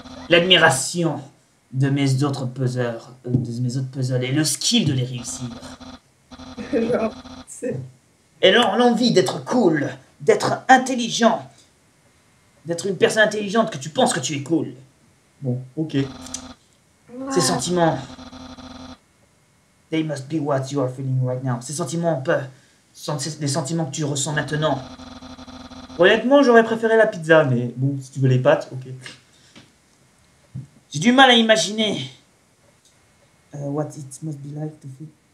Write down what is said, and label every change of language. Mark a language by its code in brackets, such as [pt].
[fr] L'admiration de mes autres puzzles, et le skill de les réussir. Genre, c'est... Et l'envie d'être cool, d'être intelligent, d'être une personne intelligente que tu penses que tu es cool. Bon, ok. Ces sentiments, [en] they must be what you are feeling right now. [fr] Ces sentiments sont les sentiments que tu ressens maintenant. Honnêtement, j'aurais préféré la pizza, mais bon, si tu veux les pâtes, ok. J'ai du mal à imaginer [en] what it must be like to feel.